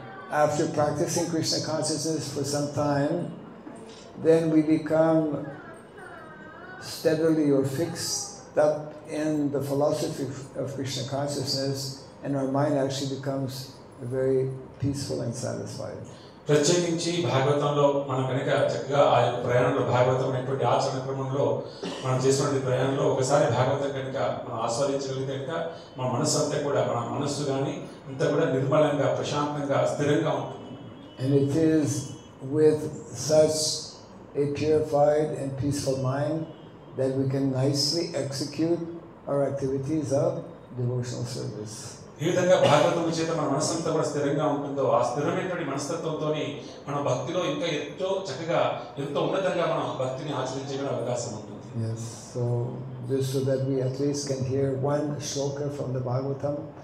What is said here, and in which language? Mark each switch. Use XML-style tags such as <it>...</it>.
<en>After practicing Krishna consciousness for some time, then we become steadily or fixed up in the philosophy of Krishna consciousness, and our mind actually becomes very peaceful and satisfied.</en> <te>ప్రత్యేకించి భాగవతంలో మనం కనుక చక్కగా ఆ యొక్క ప్రయాణంలో భాగవతం అనేటువంటి ఆచరణ క్రమంలో మనం చేసినటువంటి ప్రయాణంలో ఒకసారి భాగవతం కనుక మనం ఆస్వాదించగలిగితే కనుక మన మనస్సు అంతా కూడా మన మనస్సు కానీ అంతా కూడా నిర్మలంగా ప్రశాంతంగా స్థిరంగా ఉంటుంది.</te> <en>And it is with such a purified and peaceful mind that we can nicely execute our activities of devotional service.</en> <te>ఈ విధంగా భాగవతం చేత మన మనస్సంతా కూడా స్థిరంగా ఉంటుందో ఆ స్థిరమైనటువంటి మనస్తత్వంతో మన భక్తిలో ఇంకా ఎంతో చక్కగా ఎంతో ఉన్నతంగా మనం భక్తిని ఆచరించే అవకాశం ఉంటుంది.</te> <en>Yes, so just so that we at least can hear one shloka from the Bhagavatam.</en>